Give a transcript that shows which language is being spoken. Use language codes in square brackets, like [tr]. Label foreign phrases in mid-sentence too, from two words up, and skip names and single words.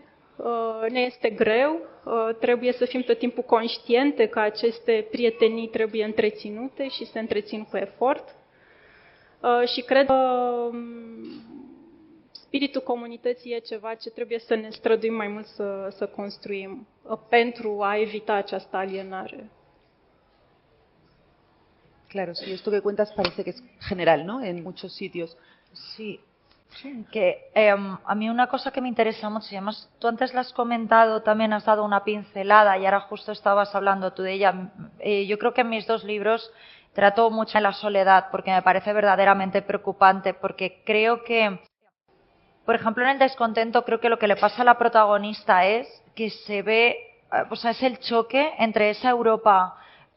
[ro] Ne este greu, trebuie să fim tot timpul conștiente că aceste prietenii trebuie întreținute și se întrețin cu efort. Și cred că spiritul comunității e ceva ce trebuie să ne străduim mai mult să construim pentru a evita această alienare. [es] Claro, sí, esto que cuentas parece que es general, ¿no? En muchos sitios. Sí. Que a mí una cosa que me interesa mucho, y además tú antes la has comentado, también has dado una pincelada y ahora justo estabas hablando tú de ella. Yo creo que en mis 2 libros trato mucho de la soledad porque me parece verdaderamente preocupante, porque creo que, por ejemplo, en El descontento, creo que lo que le pasa a la protagonista es que se ve, o sea, es el choque entre esa Europa